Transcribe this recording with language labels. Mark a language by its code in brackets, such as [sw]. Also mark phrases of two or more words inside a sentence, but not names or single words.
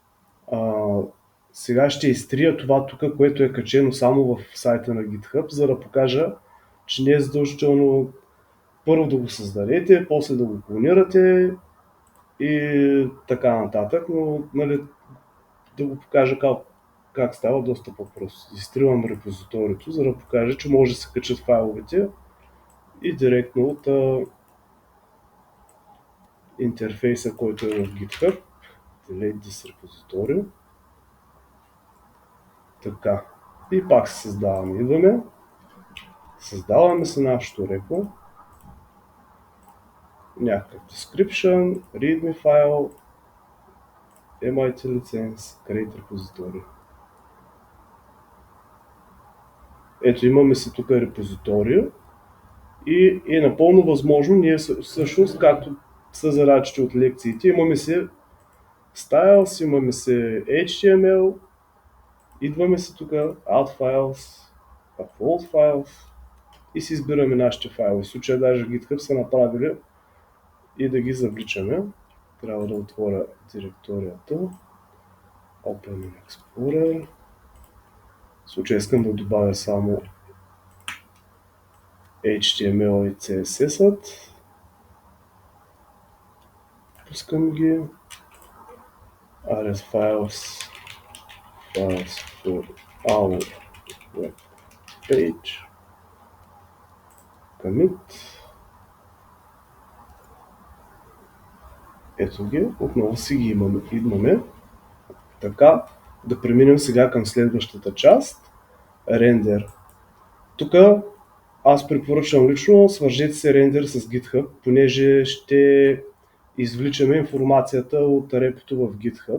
[bg] Сега ще изтрия това тук, което е качено само в сайта на GitHub, за да покажа, че не е задължително първо да го създадете, после да го клонирате и така нататък, но нали, да го покажа как става доста по-просто. Изтривам репозиторието, за да покажа, че може да се качат файловете и директно от интерфейса, който е в GitHub. [en] Delete this repository. [bg] Така. И пак се създаваме. Идваме. Създаваме се нашото репо. Някакъв description, readme файл, [en] MIT license, create repository. [bg] Ето имаме си тук репозитория и е напълно възможно ние всъщност, както са задачите от лекциите, имаме си styles, имаме си HTML, идваме си тук [en] add files, upload files [bg] и си избираме нашите файлове. В случая даже GitHub са направили и да ги завличаме. Трябва да отворя директорията. [en] Open Explorer. [bg] В случая искам да добавя само HTML и CSS-ът. Пускам ги. [en] RS files for our web page. [bg] Commit. Ето ги, отново си ги имаме. Така, да преминем сега към следващата част. Рендер. Тук аз препоръчвам лично, свържете се рендер с GitHub, понеже ще извличаме информацията от репото в GitHub.